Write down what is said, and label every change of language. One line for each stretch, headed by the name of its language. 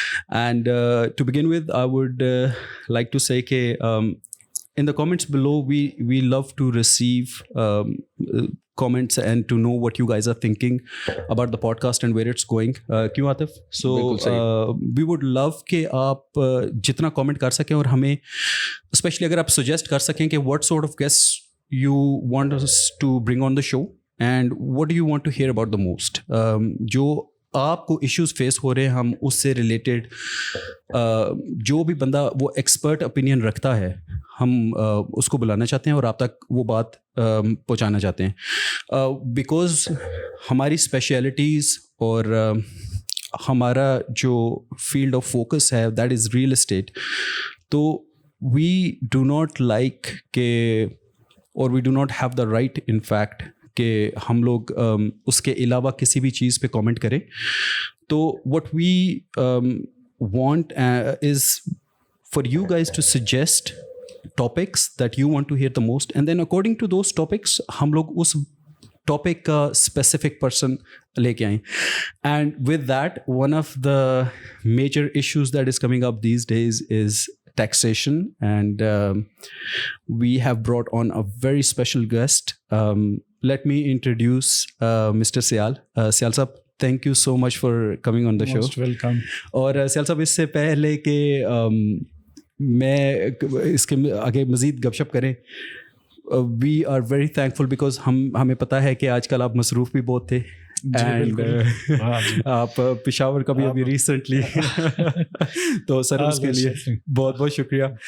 English: And to begin with, I would like to say that in the comments below, we love to receive comments and to know what you guys are thinking about the podcast and where it's going. Kyun Atif? So we would love
Urdu: کہ آپ جتنا
English: comment
Urdu: کر سکیں اور ہمیں
English: especially
Urdu: اگر آپ
English: suggest
Urdu: کر سکیں کہ
English: what sort of guests you want us to bring on the show and what do you want to hear about the most.
Urdu: جو آپ کو ایشوز فیس ہو رہے ہیں ہم اس سے ریلیٹڈ جو بھی بندہ وہ ایکسپرٹ اوپینین رکھتا ہے ہم اس کو بلانا چاہتے ہیں اور آپ تک وہ بات پہنچانا چاہتے ہیں بیکاز ہماری اسپیشلٹیز اور ہمارا جو فیلڈ آف فوکس ہے
English: That is real estate.
Urdu: تو
English: we do not like
Urdu: کہ اور
English: we do not have the right in fact
Urdu: کہ ہم لوگ اس کے علاوہ کسی بھی چیز پہ کامنٹ کریں.
English: تو what we want is for you guys to suggest topics that you want to hear the most, and then according to those topics
Urdu: ہم لوگ اس
English: topic کا specific person
Urdu: لے کے آئیں.
English: And with that, one of the major issues that is coming up these days is taxation, and we have brought on a very special guest. Let me introduce Mr. Syal. Syal sahab, thank you so much for coming on the show. Most welcome.
Urdu: اور Syal sahab اس سے پہلے کہ میں اس کے آگے مزید گپ شپ کریں,
English: we are very thankful because
Urdu: ہمیں پتہ ہے کہ آج کل آپ مصروف بھی بہت تھے اینڈ آپ پشاور کا بھی ابھی ریسنٹلی تو سر اس کے لیے بہت بہت شکریہ.